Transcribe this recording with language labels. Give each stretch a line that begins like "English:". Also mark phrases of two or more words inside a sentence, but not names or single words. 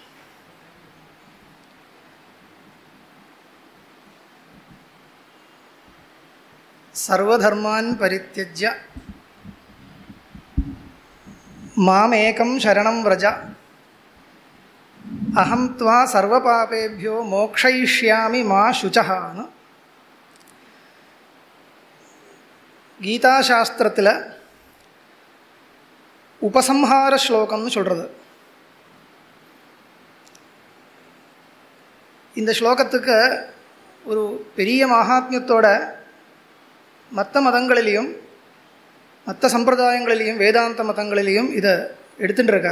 Sanskrit: सर्वधर्मान् परित्यज्य मामेकं शरणं व्रज अहं त्वा सर्वपापेभ्यो मोक्षयिष्यामि मा शुचः.
Tamil: கீதாசாஸ்திரத்தில் உபசம்ஹார ஸ்லோகம்னு சொல்கிறது. இந்த ஸ்லோகத்துக்கு ஒரு பெரிய மகாத்மியத்தோட மற்ற மதங்களிலையும் மற்ற சம்பிரதாயங்களிலையும் வேதாந்த மதங்களிலையும் இதை எடுத்துட்டு இருக்கார்.